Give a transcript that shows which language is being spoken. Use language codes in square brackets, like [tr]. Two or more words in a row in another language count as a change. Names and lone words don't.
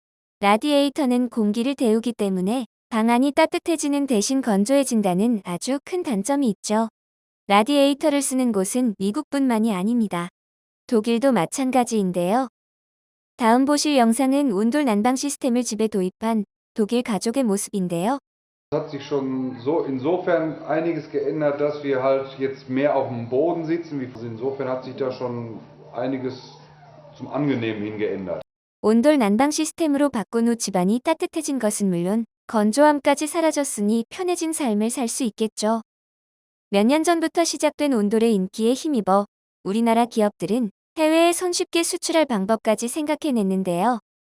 [ko] 라디에이터는 공기를 데우기 때문에 방 안이 따뜻해지는 대신 건조해진다는 아주 큰 단점이 있죠. 라디에이터를 쓰는 곳은 미국뿐만이 아닙니다. 독일도 마찬가지인데요. 다음 보실 영상은 온돌 난방 시스템을 집에 도입한 독일 가족의 모습인데요. [de] Es hat sich schon so insofern einiges geändert, dass wir halt jetzt mehr auf dem Boden sitzen. Insofern hat sich da schon einiges zum Angenehmen hin geändert. [ko] 온돌 난방 시스템으로 바꾼 후 집안이 따뜻해진 것은 물론 건조함까지 사라졌으니 편해진 삶을 살 수 있겠죠. 몇 년 전부터 시작된 온돌의 인기에 힘입어 우리나라 기업들은 해외에 손쉽게 수출할 방법까지 생각해냈는데요.